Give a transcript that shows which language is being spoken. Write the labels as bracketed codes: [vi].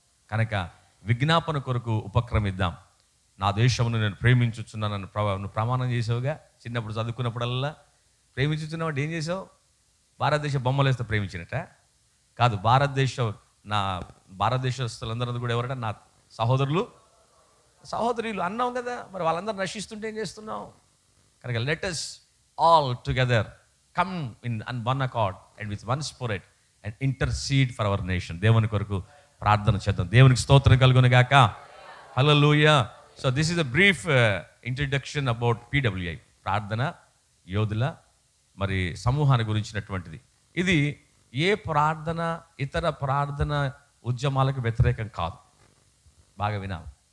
[te] కనుక విజ్ఞాపన కొరకు ఉపక్రమిద్దాం. నా దేశమును నేను ప్రేమించుచున్నానని నువ్వు ప్రమాణం చేసావుగా. చిన్నప్పుడు చదువుకున్నప్పుడల్లా ప్రేమించుచున్నావు. ఏం చేసావు? భారతదేశ బొమ్మలు వేస్తే ప్రేమించినట్ట కాదు. నా భారతదేశస్తులందరూ కూడా ఎవరంటే నా సహోదరులు, సహోదరులు అన్నాం కదా. మరి వాళ్ళందరూ నశిస్తుంటే ఏం చేస్తున్నావు? [en] కనుక let us all together come in one accord and with one spirit and intercede for our nation. [te] దేవుని కొరకు ప్రార్థన చేద్దాం. దేవునికి స్తోత్రం కలుగును గాక, హల్లెలూయా. [en] so this is a brief introduction about PWI, [te] ప్రార్థన యోధుల మరి సమూహాన్ని గురించినటువంటిది. ఇది ఏ ప్రార్థన, ఇతర ప్రార్థన ఉద్యమాలకు వ్యతిరేకం కాదు. బాగా వినాలి.